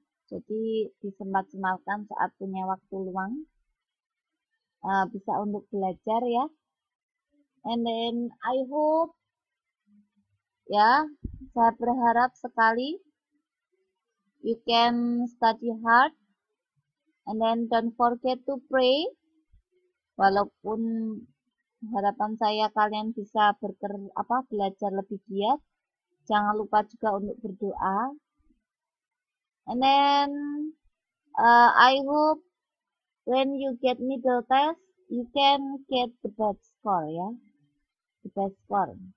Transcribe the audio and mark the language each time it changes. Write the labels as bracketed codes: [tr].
[id] Jadi disempat-sempatkan saat punya waktu luang, bisa untuk belajar ya. [en] And then I hope ya, [id] saya berharap sekali [en] you can study hard and then don't forget to pray. [id] Walaupun harapan saya kalian bisa belajar lebih giat, jangan lupa juga untuk berdoa. [en] And then I hope when you get middle test, you can get the best score ya, the best score.